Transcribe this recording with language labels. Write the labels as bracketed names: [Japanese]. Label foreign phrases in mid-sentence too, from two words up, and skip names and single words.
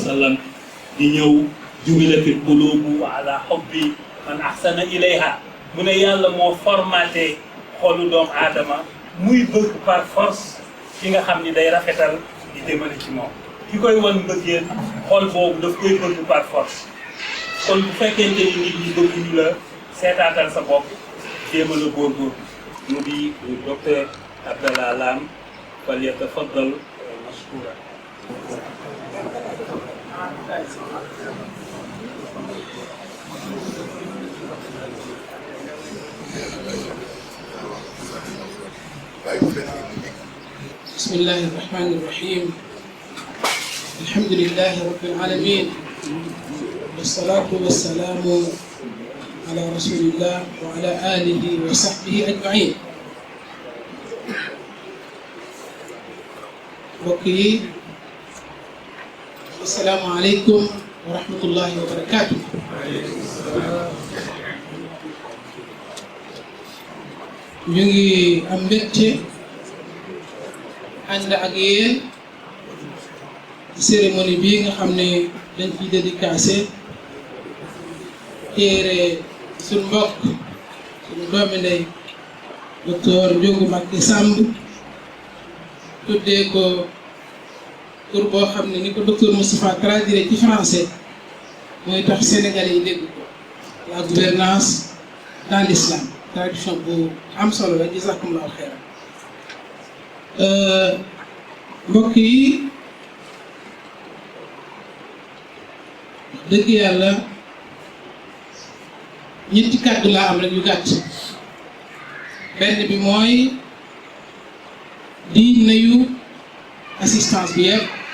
[Wolof] sallam di ñëw [Arabic] جبلت القلوب على حب من أحسن إليها [Wolof] mu ne yàlla moo formaté xolu doomu aadama muy bëgg [French] par force [Wolof] ki nga xam ni day rafetal di demale ci moom ki koy wan mbëggeel xol boobu daf koy bëgg [French] par force [Wolof] kon bu fekkente ni nit ñi bëgguñu la seetaatal sa bopp jéem a la góorgóorlu mu di docteur Abdallah Lam fal [Arabic] يتفضل مشكورا بسم الله الرحمن الرحيم الحمد لله رب العالمين والصلاة والسلام على رسول الله وعلى آله وصحبه أجمعين بقي السلام عليكم ورحمة الله وبركاته [Wolof] ñu ngi ànd ak yéen cérémonie bii nga xam ne dañ ciy dédicacé téere suñu mbokk suñu doomi ndey docteur Ndiogou Mbacké Samb tuddee ko tur boo xam ne ni ko docteur Moustapha traduire ci français mooy tax Sénégalais yi dégg ko [French] la gouvernance dans l'islam [Wolof] traduction bu am solo la [Arabic] جزاكم الله خيرا [Wolof] mbokk yi dëgg yàlla ñetti kàddu laa am rek yu gàtt benn bi mooy di nuyu assistance bi yëpp